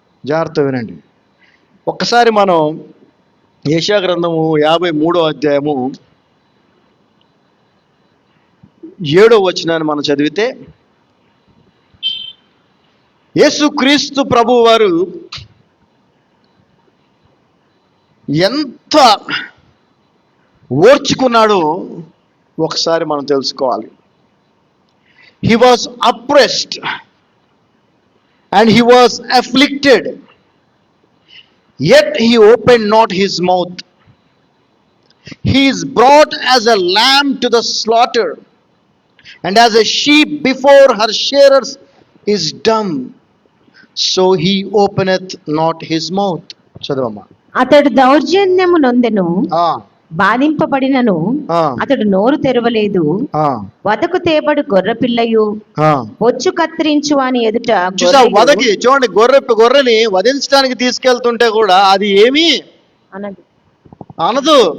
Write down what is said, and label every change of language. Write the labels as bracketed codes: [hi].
[te] జాగ్రత్త వినండి. ఒక్కసారి మనం యెషయా గ్రంథము 53వ అధ్యాయము 7వ వచనాన్ని మనం చదివితే, యేసుక్రీస్తు ప్రభువు వారు ఎంత ఓర్చుకున్నాడో ఒకసారి మనం తెలుసుకోవాలి. [en] He was oppressed and he was afflicted, yet he opened not his mouth. He is brought as a lamb to the slaughter, and as a sheep before her shearers is dumb, so he openeth not his mouth. [te] చదవమ్మా. అతడు దౌర్జన్యము నొందెను, బాధింపబడినను అతడు నోరు తెరవలేదు. వదకు తేబడు గొర్రె పిల్లయు బొచ్చు కత్తిరించు అని ఎదుట. వదకి చూడండి, గొర్రెని వధించడానికి తీసుకెళ్తుంటే కూడా అది ఏమీ అనదు.